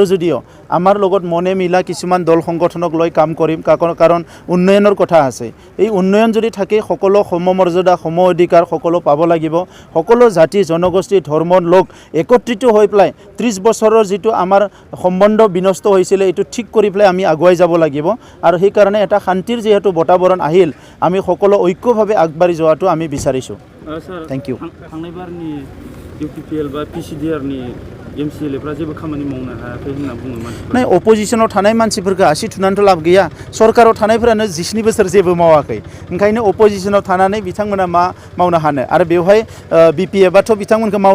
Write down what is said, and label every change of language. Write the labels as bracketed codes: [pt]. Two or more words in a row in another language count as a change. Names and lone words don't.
[as] যদিও আমাৰ লগত মনে মিলা কিছুমান দল সংগঠনক লৈ কাম কৰিম কাৰণ উন্নয়নৰ কথা আছে এই উন্নয়ন যদি থাকে সকলো সমমৰ্যাদা সম অধিকাৰ সকলো পাব লাগিব সকলো জাতি জনগোষ্ঠী ধৰ্মৰ লোক একত্ৰিত হৈ পেলাই 30 বছৰৰ যিটো আমাৰ সম্বন্ধ বিনষ্ট হৈছিলে এইটো ঠিক কৰি পেলাই আমি আগুৱাই যাব লাগিব আৰু সেই কাৰণে এটা শান্তিৰ যেহেতু বটাবৰণ আহিল আমি সকলো ঐক্যভাৱে আগবাঢ়ি যোৱাটো আমি বিচাৰিছোঁ [en] thank you [brx] थांनायबारनि इउपिपिएल बा पिसिडिआरनि एमसिएलएफ्रा जेबो खामानि मावनो हायाखै होनना बुङो मानसिफोरा नै अपोजिशनाव थानाय मानसिफोरखौ आसि थुनानैथ' लाब गैया सरकाराव थानायफोरानो 19 बोसोर जेबो मावाखै ओंखायनो अपोजिशनाव थानानै बिथांमोना मा मावनो हानो आरो बेवहाय बिपिएफआथ' बिथांमोनखौ मावनो